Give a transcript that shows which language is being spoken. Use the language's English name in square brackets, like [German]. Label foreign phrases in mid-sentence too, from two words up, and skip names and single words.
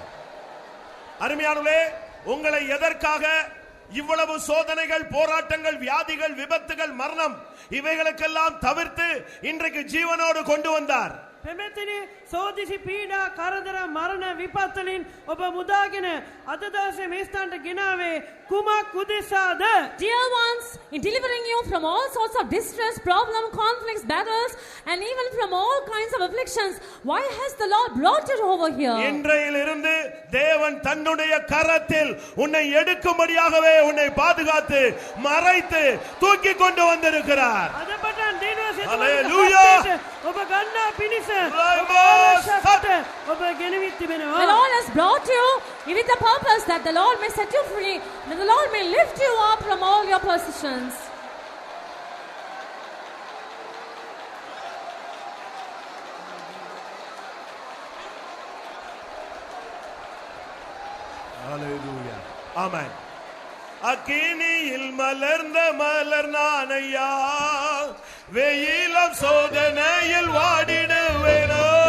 [Tamil] அருமையானவர்களே, உங்களை எதற்காக இவ்வளவு சோதனைகள், போராட்டங்கள், வியாதிகள், விபத்துகள், மரணம் இவைகளுக்கெல்லாம் தவிர்த்து இன்றைக்கு ஜீவனோடு கொண்டு வந்தார்? [Sinhala] පෙමෙතනි සෝදිසි පීඩා කරදර මරණ විපත්වලින් ඔබ මුදාගෙන අද දවසේ මේ ස්ථානට ගෙනාවේ කුමක් උදෙසාද? [English] Dear ones, in delivering you from all sorts of distress, problem, conflicts, battles, and even from all kinds of afflictions, why has the Lord brought you over here? [Tamil] இன்றையிலிருந்து தேவன் தன்னுடைய கரத்தில் உன்னை எடுக்கும்படியாகவே உன்னை பாதுகாத்து மறைத்து தூக்கி கொண்டு வந்திருக்கிறார். [Sinhala] අද පටන් දිනවසේ [English] Hallelujah. [Sinhala] ඔබ ගන්නා පිණිස [English] Right. [Sinhala] ඔබ ගෙනවිත් තිබෙනවා. [English] The Lord has brought you with the purpose that the Lord may set you free, that the Lord may lift you up from all your possessions. Hallelujah. Amen. [Tamil] அக்கினியில் மலர்ந்த மலர் நானையா, வெயிலம் சோதனையில் வாடிடுவேனோ.